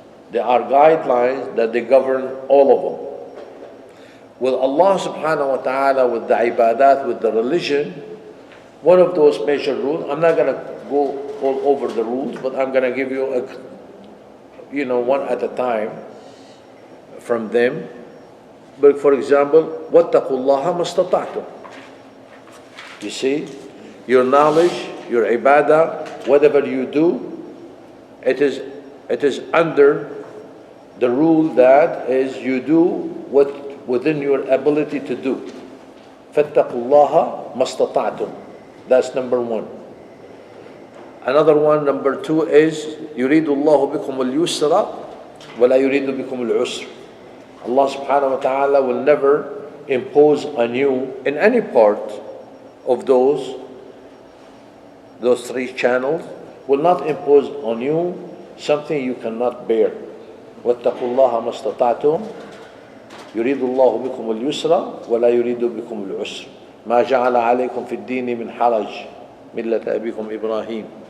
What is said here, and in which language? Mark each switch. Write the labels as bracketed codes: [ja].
[en] There are guidelines that they govern all of them. With Allah subhanahu wa ta'ala, with the ibadat, with the religion, one of those major rules, I'm not going to go all over the rules, but I'm going to give you one at a time from them. But for example, [ar] وَاتَّقُوا اللَّهَ مَا اسْتَطَعْتُمْ. [en] You see, your knowledge, your ibadah, whatever you do, it is under the rule that is you do what within your ability to do. [ar] فَاتَّقُوا اللَّهَ مَا اسْتَطَعْتُمْ. [en] That's number one. Another one, number two, is [ar] يُرِيدُ اللَّهُ بِكُمُ الْيُسْرَ وَلَا يُرِيدُ بِكُمُ الْعُسْرَ. [en] Allah subhanahu wa ta'ala will never impose on you in any part of those three channels, will not impose on you something you cannot bear. [ar] وَاتَّقُوا اللَّهَ مَا اسْتَطَعْتُمْ يُرِيدُ اللَّهُ بِكُمُ الْيُسْرَ وَلَا يُرِيدُ بِكُمُ الْعُسْرَ مَا جَعَلَ عَلَيْكُمْ فِي الدِّينِ مِنْ حَرَجٍ مِلَّةَ أَبِيكُمْ إِبْرَاهِيمَ.